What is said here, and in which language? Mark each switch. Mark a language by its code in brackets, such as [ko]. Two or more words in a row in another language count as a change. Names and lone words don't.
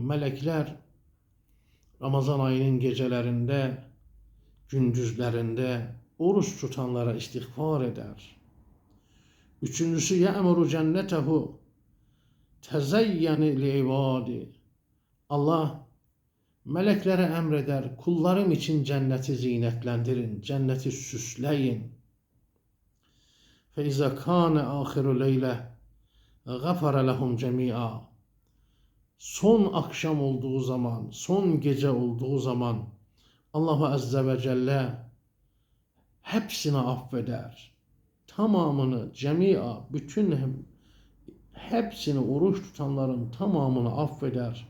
[tr] Melekler Ramazan ayının gecelerinde, gündüzlerinde oruç tutanlara istiğfar eder. [ar] Üçüncüsü يأمر جنته تزيني لعبادي. [tr] Allah meleklere emreder, kullarım için cenneti zinetlendirin, cenneti süsleyin. [ar] فَاِذَا كَانَ آخِرُ لَيْلَةً غَفَرَ لَهُمْ جَمِيعًا. [tr] Son akşam olduğu zaman, son gece olduğu zaman Allah [ar] عز وجل [tr] hepsini affeder. Tamamını, cemia, bütün hepsini, oruç tutanların tamamını affeder.